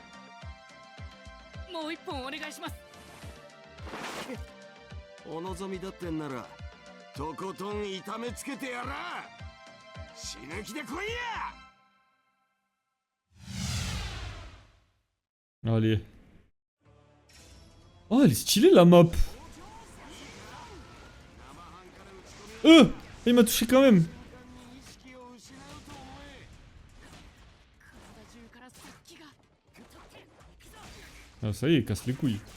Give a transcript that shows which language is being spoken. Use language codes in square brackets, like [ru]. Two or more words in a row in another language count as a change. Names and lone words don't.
[ja] もう一本お願いします。お望みだってんならとことん痛めつけてやら。死ぬ気で来いや。 [fr] Allez. Oh, elle est stylée la map. Il m'a touché quand même. Ah, ça y est, il casse les couilles.